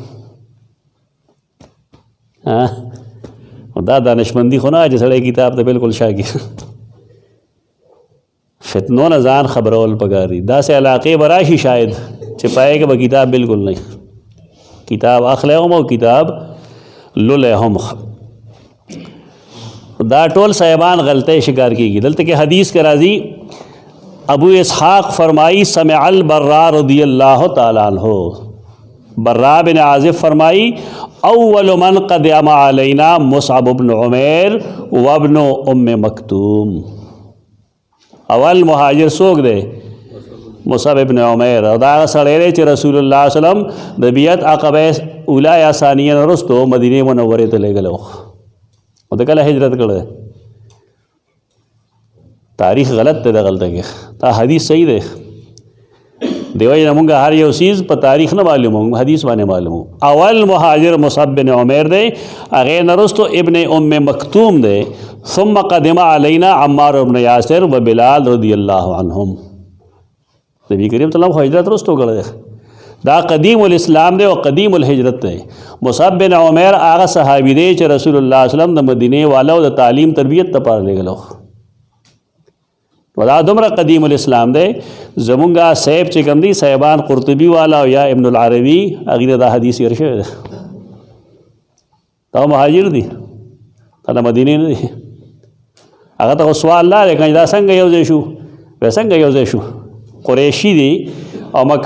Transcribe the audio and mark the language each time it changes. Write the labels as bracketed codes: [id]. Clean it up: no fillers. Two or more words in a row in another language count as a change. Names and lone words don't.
[ps] دا دانشمندي خو نه چې سړی کتاب ته بالکل شا کړي فتنو نه ځان خبرول پکار دي داسې علاقې به راشي شاید چې پای کې به کتاب بالکل نه کتاب اخلی هم او کتاب لولی هم دا ټول صاحبان غلطی شکار کیږي دلته کې حدیث کې راځي ابو اسحاق فرمائی [ar] سمع البراء رضی اللہ تعالیٰ عنہ [ps] براء بن عازب فرمائی [ar] اول من قدم علینا [ps] مصعب بن عمیر وابن ام مکتوم اول مہاجر سوک دے مصعب ابن عمیر او دا سړی دی چې رسول الله [ar] صلی الله علیه وسلم [ps] د بیعت عقبه اولا یا ثانیه وروسته مدینه منورې ته لېږلی او د کله هجرت کړی تاریخ غلط دی دغلته کې دا حدیث صحیح دی دی وجې نه مونږ هر یو څیز په تاریخ نه معلومو حدیث باندې معلومو اول مهاجر مصعب بن عمیر دی هغې نه وروسته ابن ام مکتوم دی [ar] ثم قدم علینا [ps] عمار بن یاسر و بلال [ar] رضی اللہ عنہم [ps] نبی کریم [ar] صلی اللہ علیہ وسلم [ps] هجرت وروسته کړی دی دا [ar] قدیم الاسلام [ps] دی او [ar] قدیم الهجرت [ps] دی مصعب بن عمیر هغه صحابي دی چې رسول الله [ar] صلی الله علیه وسلم [ps] د مدینې والو د تعلیم تربیت لپاره لېږلو ودا دومره [ar] قدیم الاسلام [ps] دی زمونږه صاحب چې کوم دي صاحبان قرطبي والا او یا ابن العربي هغې دا حدیث یې شوی دی دا مهاجر دي دا د مدینې نه دي هغه ته خو سوال لا دی که دا څنګه یو ځای شو بیا څنګه یو ځای شو قریشي دي او مکه